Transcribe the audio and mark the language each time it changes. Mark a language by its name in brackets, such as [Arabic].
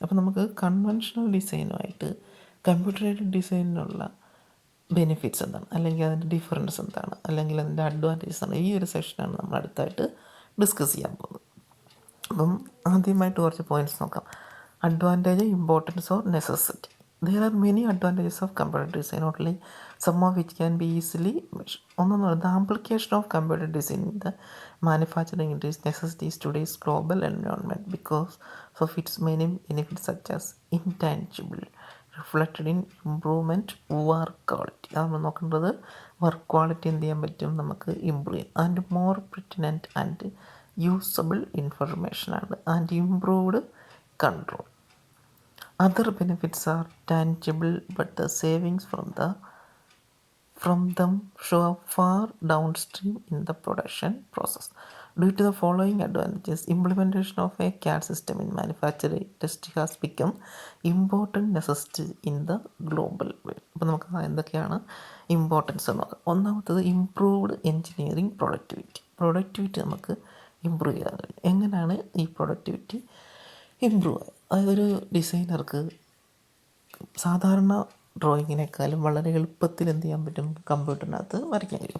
[Malayalam] അപ്പോൾ നമുക്ക് conventional ഡിസൈനുമായിട്ട് computer aided ഡിസൈനിനുള്ള benefits എന്താണ്, അല്ലെങ്കിൽ അതിൻ്റെ ഡിഫറൻസ് എന്താണ്, അല്ലെങ്കിൽ അതിൻ്റെ അഡ്വാൻറ്റേജസ് ആണ്, ഈ ഒരു സെഷനാണ് നമ്മൾ അടുത്തായിട്ട് ഡിസ്കസ് ചെയ്യാൻ പോകുന്നത്. അപ്പം ആദ്യമായിട്ട് കുറച്ച് പോയിൻറ്റ്സ് നോക്കാം. Advantage, importance or necessity. [English] There are many advantages of computer design, only some of which can be easily measured. [Malayalam] ഒന്നെന്ന് പറയുന്നത് [English] the application of computer design in the manufacturing industry necessitates today's global environment because of its many benefits such as intangible reflected in improvement work quality. [Malayalam] നമ്മൾ നോക്കേണ്ടത് work quality എന്ത് ചെയ്യാൻ പറ്റും, നമുക്ക് improve ചെയ്യാം. [English] And more pertinent and usable information ആണ്, and improved control. Other benefits are tangible, but the savings from them show up far downstream in the production process. Due to the following advantages, implementation of a CAD system in manufacturing industry has become important necessity in the global world. [Malayalam] അപ്പോൾ നമുക്ക് എന്തൊക്കെയാണ് importance എന്ന് നോക്കാം. ഒന്നാമത്തത് improved engineering productivity നമുക്ക് improve ചെയ്യാൻ കഴിയും. എങ്ങനെയാണ് ഈ പ്രൊഡക്ടിവിറ്റി ഇമ്പ്രൂവ് ആയത്? അതൊരു ഡിസൈനർക്ക് സാധാരണ ഡ്രോയിങ്ങിനേക്കാളും വളരെ എളുപ്പത്തിൽ എന്ത് ചെയ്യാൻ പറ്റും, കമ്പ്യൂട്ടറിനകത്ത് വരയ്ക്കാൻ കഴിയും.